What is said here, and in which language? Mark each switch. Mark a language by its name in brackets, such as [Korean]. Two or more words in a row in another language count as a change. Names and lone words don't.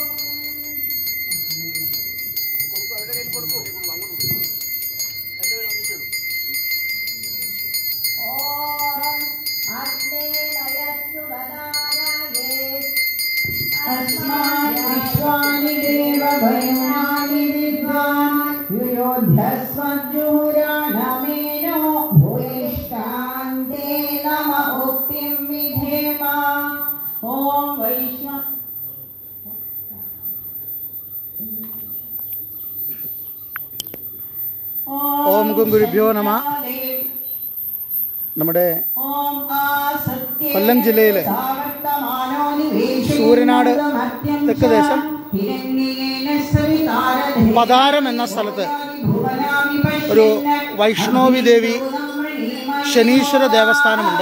[Sanskrit] अस्मान् विश्वानि देवभयमानि विद्वान् युयोध्यस्वज्जुहुराणमेनो भूयिष्ठान्ते नम उक्तिं विधेम ॐ वैश्व ॐ गुरुभ्यो नमः. [Malayalam] നമ്മുടെ കൊല്ലം ജില്ലയിലെ സൂര്യനാട് തെക്കുദേശം പതാരം എന്ന സ്ഥലത്ത് ഒരു വൈഷ്ണോവി ദേവി ശനീശ്വര ദേവസ്ഥാനമുണ്ട്.